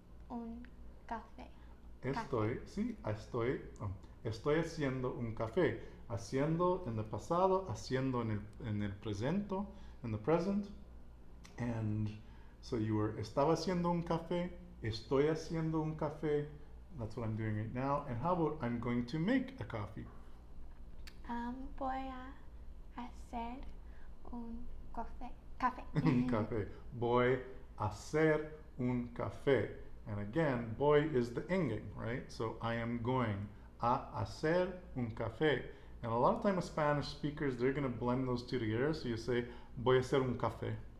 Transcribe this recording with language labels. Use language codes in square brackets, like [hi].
[es] un café. Estoy haciendo un café. Haciendo en el pasado, haciendo en el presente, [en] in the present. And so you were, [es] estaba haciendo un café, estoy haciendo un café. [en] That's what I'm doing right now. And how about I'm going to make a coffee? [es] Voy a hacer un café. Un café. Voy a hacer un café. [en] And again, voy is the ending, right? So I am going [es] a hacer un café. [en] And a lot of times Spanish speakers, they're going to blend those two together. So you say, [es] voy a hacer un café.